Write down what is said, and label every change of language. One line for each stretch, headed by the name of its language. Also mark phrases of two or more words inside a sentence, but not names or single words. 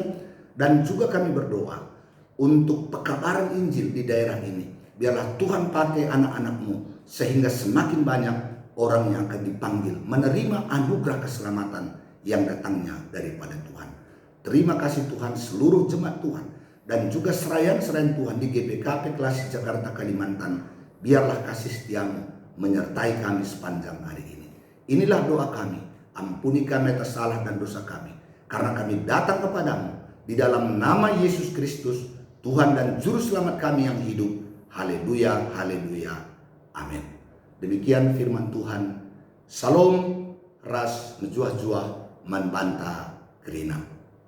Indonesian: Dan juga kami berdoa untuk pekabaran Injil di daerah ini. Biarlah Tuhan pakai anak-anak-Mu sehingga semakin banyak orang yang akan dipanggil menerima anugerah keselamatan yang datangnya daripada Tuhan. Terima kasih Tuhan seluruh jemaat Tuhan dan juga serayan-serayan Tuhan di GBKP Klasik Jakarta Kalimantan. Biarlah kasih setia-Mu menyertai kami sepanjang hari ini. Inilah doa kami. Ampuni kami atas salah dan dosa kami, karena kami datang kepadamu di dalam nama Yesus Kristus, Tuhan dan Juru Selamat kami yang hidup. Haleluya, haleluya, amin. Demikian firman Tuhan.
Batak Karo: Salam, ras, menjuah-juah, man banta, kerina.